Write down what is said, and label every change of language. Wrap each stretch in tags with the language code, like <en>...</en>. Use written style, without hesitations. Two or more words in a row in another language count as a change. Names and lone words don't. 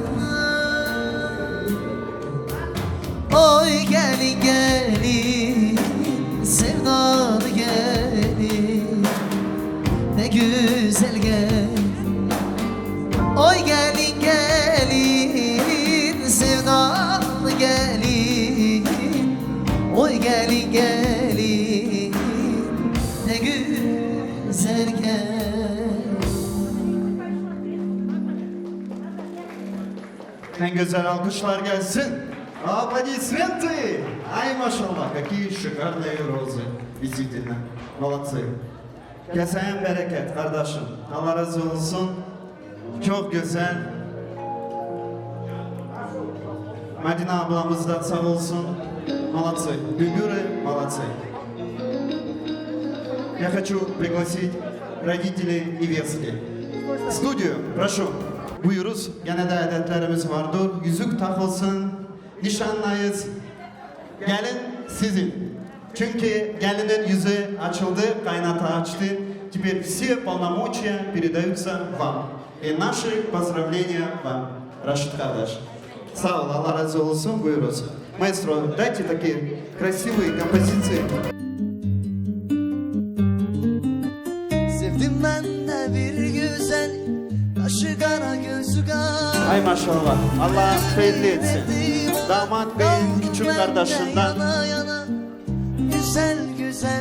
<tr>Oy gelin gelin sevdalı gelin Ne güzel gelin Oy gelin gelin sevdalı gelin Oy gelin gelin ne güzel gelin En güzel alkışlar gelsin.</tr> <ru>Аплодисменты! Ай, машаллах, какие шикарные розы. Действительно, молодцы.</ru> <tr>Kesene bereket kardeşim. Allah razı olsun. Çok güzel. Madina ablamız da sağ olsun.</tr> <ru>Молодцы. Düngürü, молодцы. Я хочу пригласить родителей невестки. Студию, прошу.</ru> <tr>Buyuruz. Gene de adetlerimiz vardır. Yüzük takılsın. Nişanlayız. Gelin sizin. Çünkü gelinin yüzü açıldı, kaynata açtı.</tr> <ru>Теперь все полномочия передаются вам. И наши поздравления вам, Рашид Кардаш.</ru> <tr>Sağ ol, Allah razı olsun. Buyuruz. Maestro,</tr> <ru>дайте такие красивые композиции.</ru> <tr>Sevdim ben de bir güzel Kaşı kara gözü kara Ay maşallah. Allah hayırlı etsin. Damat beyin küçük kardeşinden yana yana Güzel güzel</tr>